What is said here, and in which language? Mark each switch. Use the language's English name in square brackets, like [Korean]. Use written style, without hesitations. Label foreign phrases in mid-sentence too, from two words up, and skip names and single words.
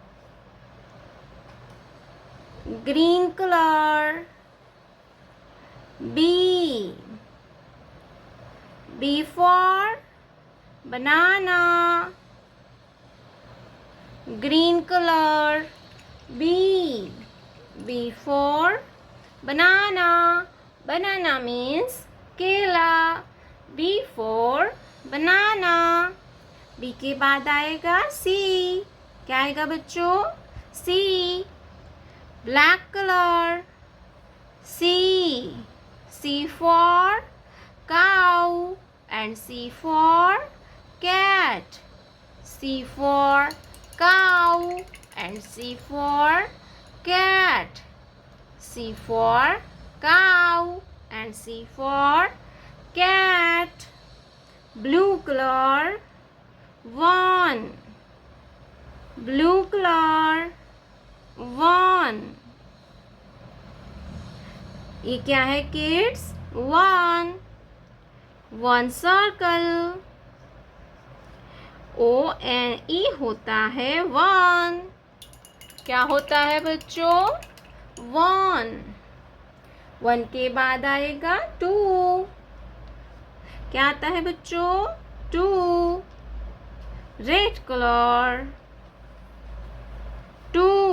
[English] Green color, B. B for banana, green color, बी। B for banana, banana means केला। B for banana. [Hindi] बी के बाद आएगा सी। क्या आएगा बच्चों? सी। [English] Black color, C. C for cow and C for cat. C for cow and C for cat. C for cow and C for cat. Blue color, 1. Blue color, 1. [Hindi] ये क्या है kids? [English] 1. 1 circle. [Hindi] O-N-E होता है 1. क्या होता है बच्चों? 1. 1 के बाद आएगा 2। क्या आता है बच्चों? 2। [English] Red color, 2.